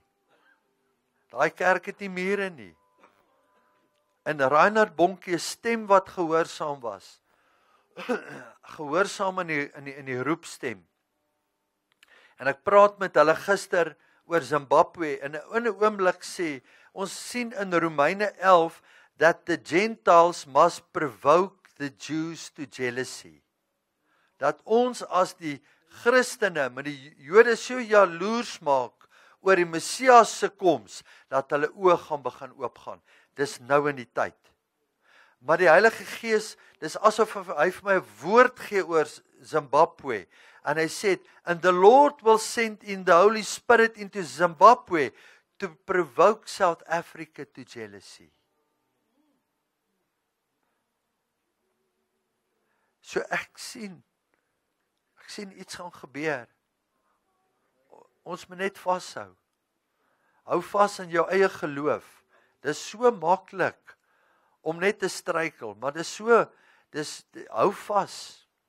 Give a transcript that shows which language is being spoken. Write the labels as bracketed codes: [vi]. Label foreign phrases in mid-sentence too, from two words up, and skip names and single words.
[af] Daai kerk het nie mure nie. En Reinhard Bonke, stem wat gehoorsaam was. Gehoorsaam in die roepstem. En ek praat met hulle gister oor Zimbabwe, en in 'n oomblik sê, ons sien in Romeine 11, [en] that the Gentiles must provoke the Jews to jealousy. [af] Dat ons as die Christene met die Jode so jaloers maak oor die Messias se koms, dat hulle oë gaan begin oopgaan. Dis nou in die tyd. Maar die Heilige Gees, dis asof hy vir my 'n woord gee oor Zimbabwe. And hy sê, [en] and the Lord will send in the Holy Spirit into Zimbabwe to provoke South Africa to jealousy. [af] So ek sien iets gaan gebeur. Ons moet net vashou. Hou vas in jou eie geloof. Dis so maklik om net te struikel, maar hou vas.